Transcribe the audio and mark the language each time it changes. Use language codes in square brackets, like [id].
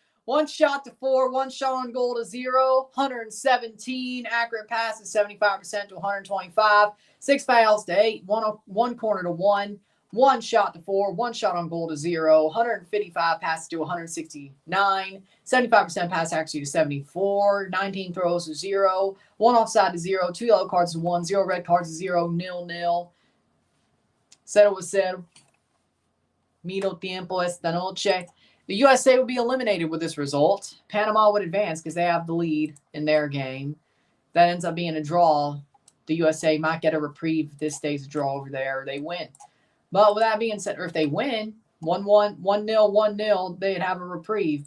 [en] 1 shot to 4, 1 shot on goal to 0, 117 accurate passes, 75% to 125, 6 fouls to 8, 1 corner to 1, 1 shot to 4, 1 shot on goal to 0, 155 passes to 169, 75% pass accuracy to 74, 19 throws to 0, 1 offside to 0, 2 yellow cards to 1, 0 red cards to 0, 0-0. 0-0. [es] Medio tiempo esta noche. [en] The USA would be eliminated with this result. Panama would advance because they have the lead in their game. That ends up being a draw. The USA might get a reprieve if this stays a draw over there, or they win. But with that being said, or if they win, 1-1, 1-0, 1-0, they'd have a reprieve.